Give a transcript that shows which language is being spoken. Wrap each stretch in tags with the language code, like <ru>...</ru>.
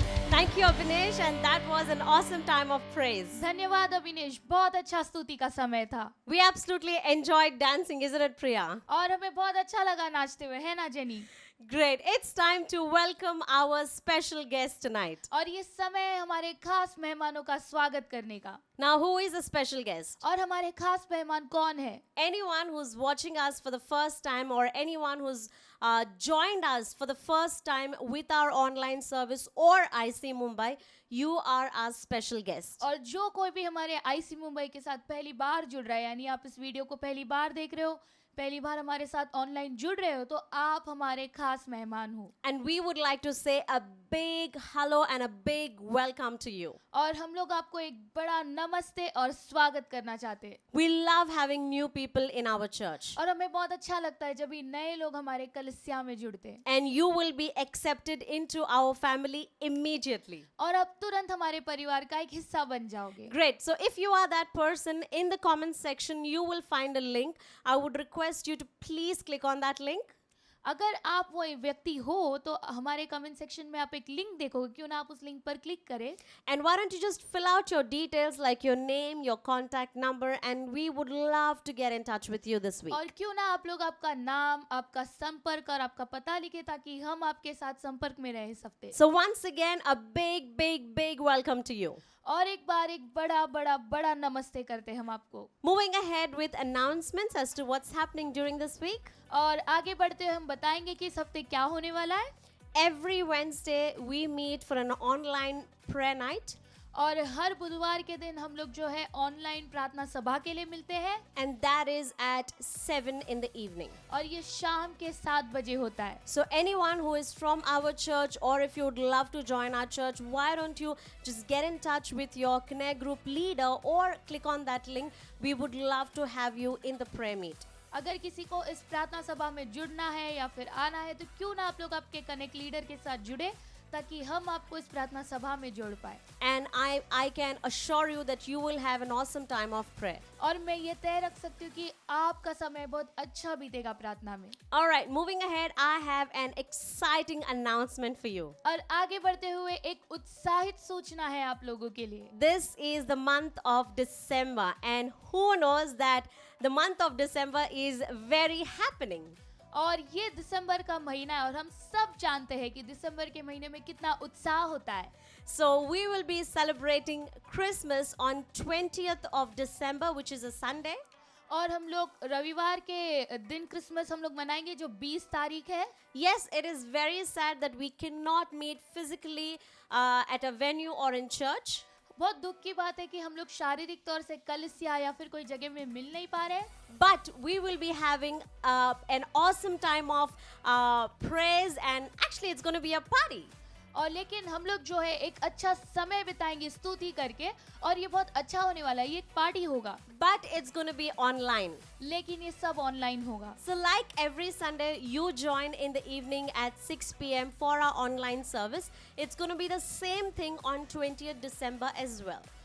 <en>Thank you, Abhinesh, and that was an awesome time of praise.</en> <hi>धन्यवाद अभिनेश, बहुत अच्छा स्तुति का समय था।</hi> <en>We absolutely enjoyed dancing, isn't it, Priya?</en> <hi>और हमें बहुत अच्छा लगा नाचते हुए, है ना jenny?</hi> <en>Great. It's time to welcome our special guest tonight.</en> <hi>और ये समय है हमारे खास मेहमानों का स्वागत करने का।</hi> <en>Now, who is a special guest?</en> <hi>और हमारे खास मेहमान कौन है?</hi> <en>Anyone who's watching us for the first time or anyone who's joined us for the first time with our online service or IC Mumbai, you are our special guest.</en> <hi>और जो कोई भी हमारे आईसी मुंबई के साथ पहली बार जुड़ रहा है, यानी आप इस वीडियो को पहली बार देख रहे हो, पहली बार हमारे साथ ऑनलाइन जुड़ रहे हो तो आप हमारे खास मेहमान हो</hi> <en>And we would like to say a big hello and a big welcome to you.</en> <hi>और हम लोग आपको एक बड़ा नमस्ते और स्वागत करना चाहते हैं</hi> <en>We love having new people in our church.</en> <hi>और हमें बहुत अच्छा लगता है जब भी नए लोग हमारे कलीसिया में जुड़ते हैं</hi> <en>And you will be accepted into our family immediately.</en> <hi>और अब तुरंत हमारे परिवार का एक हिस्सा बन जाओगे</hi> <en>Great. So if you are that person, in the comment section, you will find a link. I would request you to please click on that link.</en> <hi>अगर आप वो व्यक्ति हो तो हमारे कमेंट सेक्शन में आप एक लिंक देखोगे क्यों ना आप उस लिंक पर क्लिक करें</hi> <en>And why don't you just fill out your details like your name, your contact number, and we would love to get in touch with you this week.</en> <hi>और क्यों ना आप लोग आपका नाम आपका संपर्क और आपका पता लिखे ताकि हम आपके साथ संपर्क में रह सकते</hi> <en>So once again, a big, big, big welcome to you.</en> <hi>और एक बार एक बड़ा बड़ा बड़ा नमस्ते करते हैं हम आपको</hi> <en>Moving ahead with announcements as to what's happening during this week.</en> <hi>और आगे बढ़ते हुए हम बताएंगे कि इस हफ्ते क्या होने वाला है</hi> <en>Every Wednesday, we meet for an online prayer night.</en> <hi>और हर बुधवार के दिन हम लोग जो है ऑनलाइन प्रार्थना सभा के लिए मिलते हैं</hi> <en>And that is at 7 in the evening.</en> <hi>और ये शाम के 7 बजे होता है</hi> <en>So anyone who is from our church, or if you would love to join our church, why don't you just get in touch with your Connect group leader or click on that link. We would love to have you in the prayer meet.</en> <hi>अगर किसी को इस प्रार्थना सभा में जुड़ना है या फिर आना है तो क्यों ना आप लोग आपके कनेक्ट लीडर के साथ जुड़े ताकि हम आपको इस प्रार्थना सभा में जोड़ पाए</hi> <en>And I can assure you that you will have an awesome time of prayer.</en> <hi>और मैं ये तय रख सकती हूँ कि आपका समय बहुत अच्छा बीतेगा प्रार्थना में</hi> <en>All right, moving ahead, I have an exciting announcement for you.</en> <hi>और आगे बढ़ते हुए एक उत्साहित सूचना है आप लोगों के लिए</hi> <en>This is the month of December, and who knows that the month of December is very happening.</en> <hi>और ये दिसंबर का महीना है और हम सब जानते हैं कि दिसंबर के महीने में कितना उत्साह होता है</hi> <en>So we will be celebrating Christmas on 20th of December, which is a Sunday.</en> <hi>और हम लोग रविवार के दिन क्रिसमस हम लोग मनाएंगे जो 20 तारीख है</hi> <en>Yes, it is very sad that we cannot meet physically at a venue or in church.</en> <hi>बहुत दुख की बात है कि हम लोग शारीरिक तौर से कलीसिया या फिर कोई जगह में मिल नहीं पा रहे</hi> <en>But we will be having an awesome time of praise, and actually it's going to be a party.</en> <hi>और लेकिन हम लोग जो है एक अच्छा समय बिताएंगे स्तुति करके और ये बहुत अच्छा होने वाला है ये एक पार्टी होगा</hi> <en>But it's going to be online.</en> <hi>लेकिन ये सब ऑनलाइन होगा</hi> <en>So like every Sunday, you join in the evening at 6 p.m. for our online service. It's going to be the same thing on 20th December as well.</en>